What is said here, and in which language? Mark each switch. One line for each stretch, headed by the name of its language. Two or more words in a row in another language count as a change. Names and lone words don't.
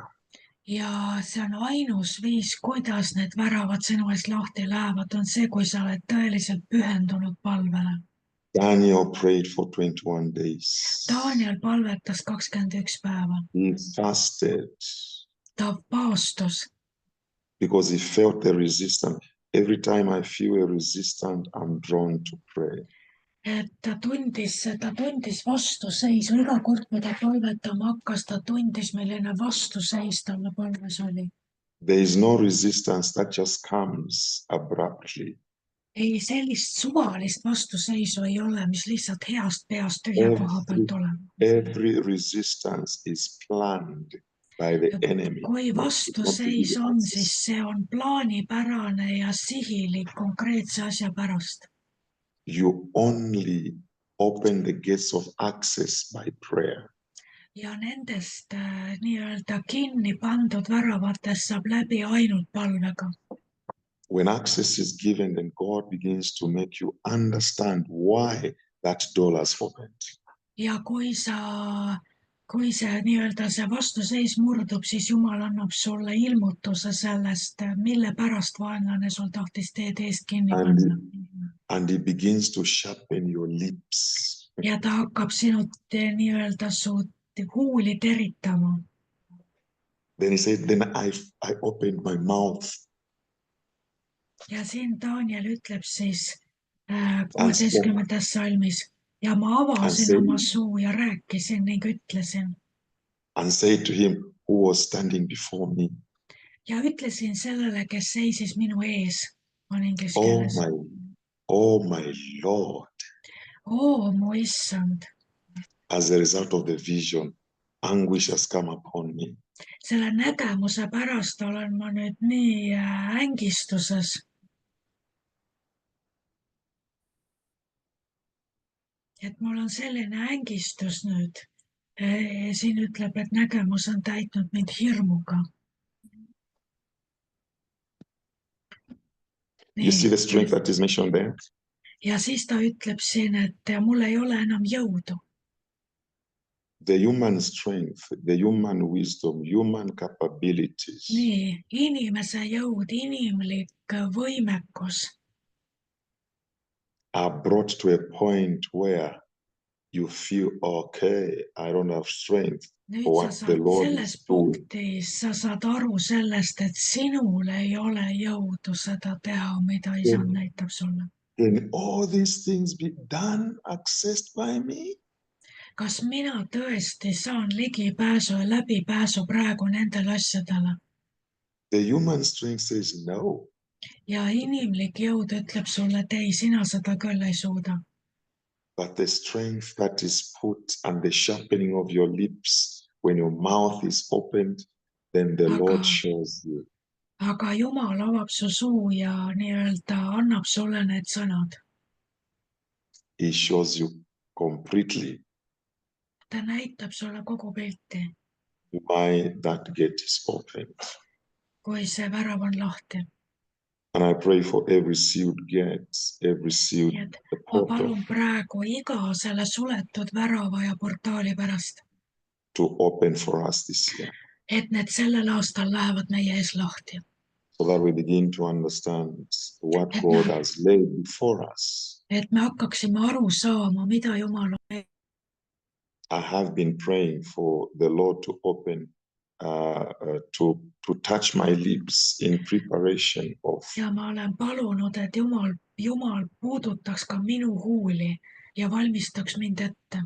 Estonian: ja see on ainus viis, kuidas need väravad sinu ees lahti lähevad, on see, kui sa oled tõeliselt pühendunud palvele.
English: Daniel prayed for 21 days.
Estonian: Daniel palvetas 21 päeva.
English: He fasted
Estonian: Ta paastus,
English: because he felt the resistance. Every time I feel a resistance, I'm drawn to pray.
Estonian: et ta tundis vastuseisu. Iga kord, kui ta palvetama hakkas, ta tundis, milline vastuseis talle palves oli.
English: There is no resistance that just comes abruptly.
Estonian: Ei, sellist suvalist vastuseisu ei ole, mis lihtsalt heast peast tühja koha pealt tuleb.
English: Every resistance is planned by the enemy.
Estonian: Kui vastuseis on, siis see on plaanipärane ja sihilik konkreetse asja pärast.
English: You only open the gates of access by prayer.
Estonian: Ja nendest nii-öelda kinni pandud väravatest saab läbi ainult palvega.
English: When access is given, then God begins to make you understand why that door has opened.
Estonian: Ja kui see nii-öelda see vastuseis murdub, siis Jumal annab sulle ilmutuse sellest, mille pärast vaenlane sul tahtis teed eest kinni panna.
English: And he begins to sharpen your lips.
Estonian: Ja ta hakkab sinut nii-öelda su huuli teritama.
English: Then he said, then I opened my mouth.
Estonian: Ja siin Daniel ütleb siis 16. salmis, ja ma avasin oma suu ja rääkisin ning ütlesin.
English: And said to him who was standing before me.
Estonian: Ja ütlesin sellele, kes seisis minu ees. On inglise keeles.
English: Oh my Lord.
Estonian: Mu issand.
English: As a result of the vision, anguish has come upon me.
Estonian: Selle nägemuse pärast olen ma nüüd nii ängistuses. Et mul on selline ängistus nüüd. Siin ütleb, et nägemus on täitnud mind hirmuga.
English: You see the strength that is mentioned there?
Estonian: Ja siis ta ütleb siin, et mul ei ole enam jõudu.
English: The human strength, the human wisdom, human capabilities.
Estonian: Nii, inimese jõud, inimlik võimekus.
English: Are brought to a point where you feel, okay, I don't have strength.
Estonian: Nüüd selles punktis sa saad aru sellest, et sinul ei ole jõudu seda teha, mida Isand näitab sulle.
English: Can all these things be done, accessed by me?
Estonian: Kas mina tõesti saan ligipääsu ja läbipääsu praegu nendele asjadele?
English: The human strength says no.
Estonian: Ja inimlik jõud ütleb sulle, et ei, sina seda küll ei suuda.
English: But the strength that is put and the sharpening of your lips when your mouth is opened, then the Lord shows you.
Estonian: Aga Jumal avab su suu ja nii-öelda annab sulle need sõnad.
English: He shows you completely.
Estonian: Ta näitab sulle kogu pilti.
English: Why that gate is opened.
Estonian: Kui see värav on lahti.
English: And I pray for every sealed gate, every sealed portal.
Estonian: Ma palun praegu iga selle suletud värava ja portaali pärast.
English: To open for us this year.
Estonian: Et need sellel aastal lähevad meie ees lahti.
English: So that we begin to understand what God has laid before us.
Estonian: Et me hakkaksime aru saama, mida Jumal on.
English: I have been praying for the Lord to open, to touch my lips in preparation of.
Estonian: Ja ma olen palunud, et Jumal puudutaks ka minu huuli ja valmistaks mind ette